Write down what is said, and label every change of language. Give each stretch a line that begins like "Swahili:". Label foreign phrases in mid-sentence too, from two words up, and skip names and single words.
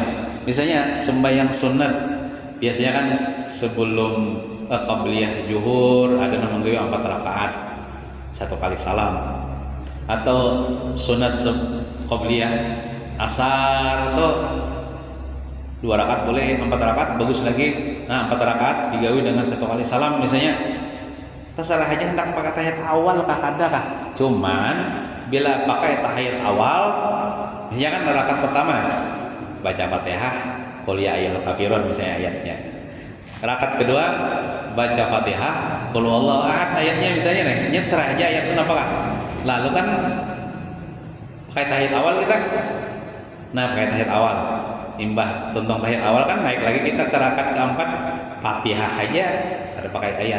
Indonesian: Misalnya sembahyang sunat biasanya kan sebelum qabliyah zuhur ada namanya 4 rakaat 1 kali salam, atau sunat qabliyah asar tuh 2 rakaat boleh, 4 rakaat bagus lagi.
Banjar: Nah, 4 rakaat digawi dengan 1 kali salam misalnya. Terserah aja hendak pakai tahiyat awal kah kada kah.
Indonesian: Cuman bila pakai tahiyat awal, misalnya kan rakaat pertama baca Fatihah,
Arabic: qul ya ayyuhal kafirun
Indonesian: misalnya ayatnya. Rakaat kedua baca Fatihah,
Arabic: qul huwallahu ahad
Indonesian: ayatnya misalnya nih. Nyet serah aja ayat itu apa kah. Lalu kan pakai tahiyat awal kita. Nah, pakai tahiyat awal.
Banjar: Imbah tentang tahiyat awal kan naik lagi kita ke rakaat keempat, Fatihah aja ada pakai ayat.